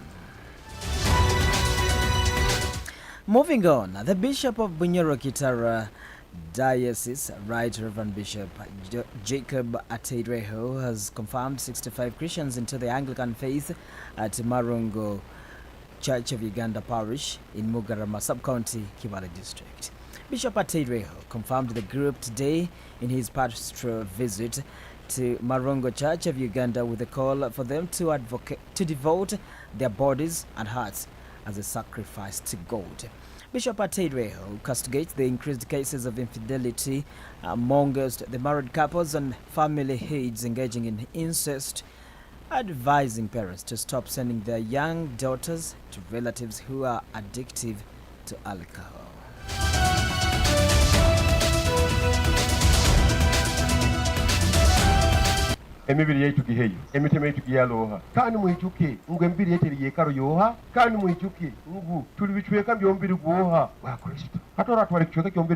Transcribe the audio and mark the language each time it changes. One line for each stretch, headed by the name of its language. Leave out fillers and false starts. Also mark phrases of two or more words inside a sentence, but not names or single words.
English: Moving on, the Bishop of Bunyoro Kitara Diocese, Right Reverend Bishop Jacob Ateireho, has confirmed 65 Christians into the Anglican faith at Marungo Church of Uganda Parish in Mugarama Sub-County, Kibale District. Bishop Ateireho confirmed the group today in his pastoral visit to Marungo Church of Uganda with a call for them to devote their bodies and hearts as a sacrifice to God. Bishop Ateireho castigates the increased cases of infidelity amongst the married couples and family heads engaging in incest, advising parents to stop sending their young daughters to relatives who are addictive to alcohol.
Nyoro: Emibiri yetu giheyo emiteme yetu giyaloha kandi muhijuke ngwe mbiri yetu yekaro yoha kandi muhijuke ngu tuli bichweka byombiri gwoha wa Kristo hatora twali kichweka kyombiri